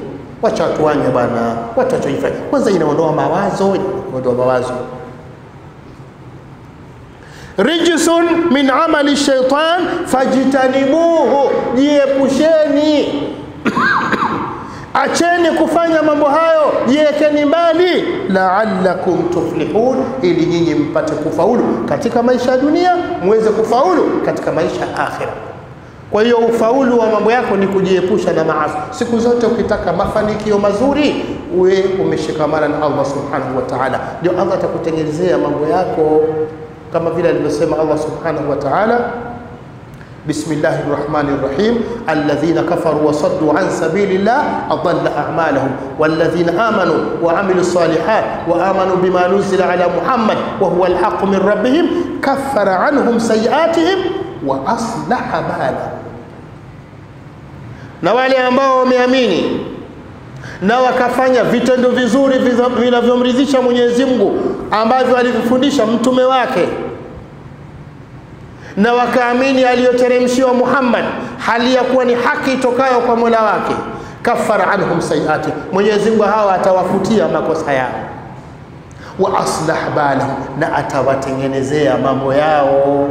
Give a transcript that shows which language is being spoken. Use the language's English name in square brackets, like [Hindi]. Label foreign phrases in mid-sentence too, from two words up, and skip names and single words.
[Swahili] Wacha watu wanywe bwana, watu wachoifanya. Kwanza inaondoa mawazo, [Arabic] رجس من عمل الشيطان فاجتنبوه, [Swahili] jiepusheni Acheni kufanya mambo hayo, jiekeni mbali, [Arabic] لعلكم تفلحون, [Swahili] ili nyinyi mpate kufaulu katika maisha ya dunia, muweze kufaulu katika maisha ya akhira. Kwa hiyo ufaulu wa mambo yako ni kujiepusha na maasi. Siku zote ukitaka mafanikio mazuri, uwe umeshikamana na [Arabic] الله سبحانه وتعالى, [Swahili] ndio Allah atakutengenezea mambo yako, kama vile alivyosema [Arabic] الله سبحانه وتعالى بسم الله الرحمن الرحيم الذين كفروا وصدوا عن سبيل الله أضل أعمالهم والذين آمنوا وعملوا الصالحات وآمنوا بما نزل على محمد وهو الحق من ربهم كفر عنهم سيئاتهم وأصلح بالهم. [Swahili] Na wale ambao wameamini na wakafanya vitendo vizuri vinavyomridhisha Mwenyezi Mungu ambavyo alifundisha mtume wake, na wakaamini aliyoteremshiwa Muhammad hali ya kuwa ni haki itokayo kwa Mola wake, [Arabic] كفر عنهم سيئات, [Swahili] Mwenyezi Mungu hawa atawafutia makosa yao, [Arabic] وأصلح بالهم, [Swahili] na atawatengenezea mambo yao.